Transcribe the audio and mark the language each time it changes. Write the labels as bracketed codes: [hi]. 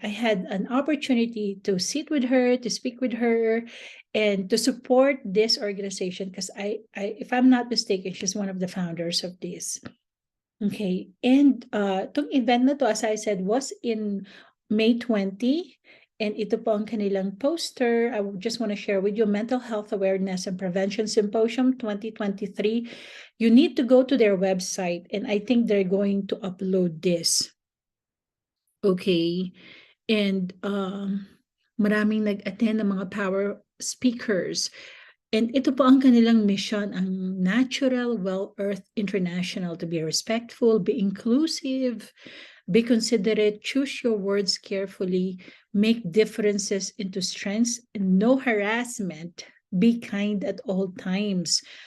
[en] I had an opportunity to sit with her, to speak with her, and to support this organization because if I'm not mistaken, she's one of the founders of this. Okay. And [tl] itong event na to, [en] as I said, was in May 20. [tl] And ito po ang kanilang poster. [en] I just want to share with you Mental Health Awareness and Prevention Symposium 2023. You need to go to their website, and I think they're going to upload this. Okay. [tl] And maraming nag-attend ng mga [en] power speakers. And [tl] ito po ang kanilang [en] mission, ang Natural Well Earth International, to be respectful, be inclusive, be considerate, choose your words carefully, make differences into strengths, and no harassment, be kind at all times.